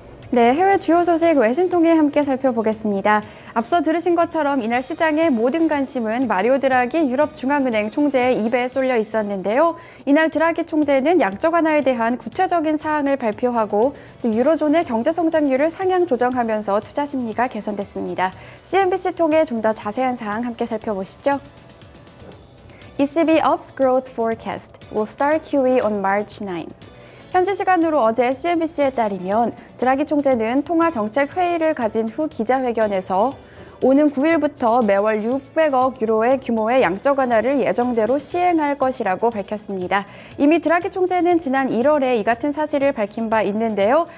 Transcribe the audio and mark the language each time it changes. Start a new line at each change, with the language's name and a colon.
Korean: 네, 해외 주요 소식 외신 통해 함께 살펴보겠습니다. 앞서 들으신 것처럼 이날 시장의 모든 관심은 마리오 드라기 유럽 중앙은행 총재의 입에 쏠려 있었는데요. 이날 드라기 총재는 양적 완화에 대한 구체적인 사항을 발표하고 또 유로존의 경제 성장률을 상향 조정하면서 투자 심리가 개선됐습니다. CNBC 통해 좀 더 자세한 사항 함께 살펴보시죠.
English: ECB ups growth forecast will start QE on March 9.
Korean: 현지 시간으로 어제 CNBC에 따르면 드라기 총재는 통화정책회의를 가진 후 기자회견에서 오는 9일부터 매월 600억 유로의 규모의 양적 완화를 예정대로 시행할 것이라고 밝혔습니다. 이미 드라기 총재는 지난 1월에 이 같은 사실을 밝힌 바 있는데요.